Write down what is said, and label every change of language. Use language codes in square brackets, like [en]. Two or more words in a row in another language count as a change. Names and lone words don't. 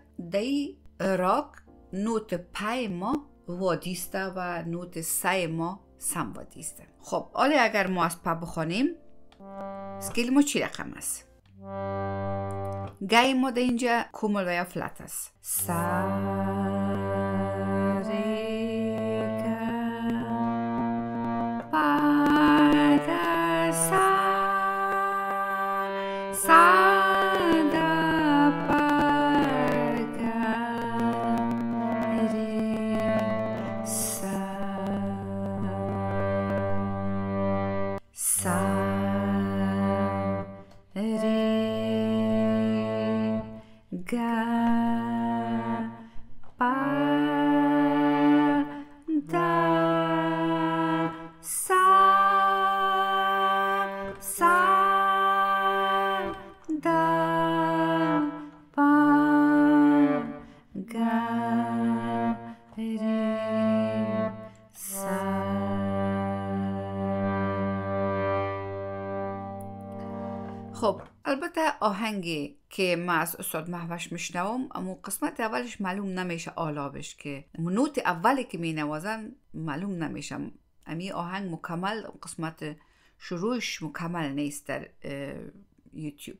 [fa] در این راگ نوت پای ما وادیسته و نوت سه ما سم وادیسته. خب حالا اگر ما از پا بخوانیم سکیل ما چی رقم است؟ گای ما در اینجا کومل و یا فلات است. [hi] سا ری گا پا دا سا سا دا پا گا ری سا سا ga pa da sa sa da pa ga re sa. [fa] خب البته آهنگی که ما از استاد مهوش میشنوم اما قسمت اولش معلوم نمیشه آلابش، که نوت اولی که می نوازن معلوم نمیشه. امی آهنگ مکمل قسمت شروعش مکمل نیست در یوتیوب.